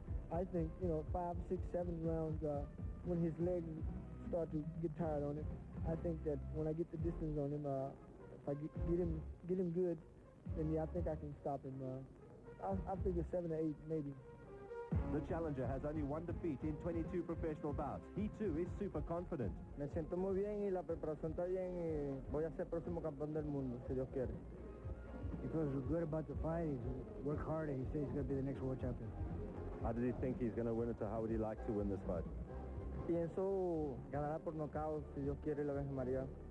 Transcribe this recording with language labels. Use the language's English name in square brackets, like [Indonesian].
[English] But I think, 5, 6, 7 rounds, when his legs start to get tired on him, I think that when I get the distance on him, if I get him good, then yeah, I think I can stop him. I figure 7 or 8 maybe. The challenger has only one defeat in 22 professional bouts. He too is super confident. [Spanish] Me siento muy bien y la preparación está bien y voy a ser próximo campeón del mundo, si Dios quiere. [English] He feels good about the fight. He's worked hard, and he says he's going to be the next world champion. How did he think he's going to win it, or how would he like to win this fight? [Spanish] Pienso ganará por nocaut, si Dios quiere, la Virgen María.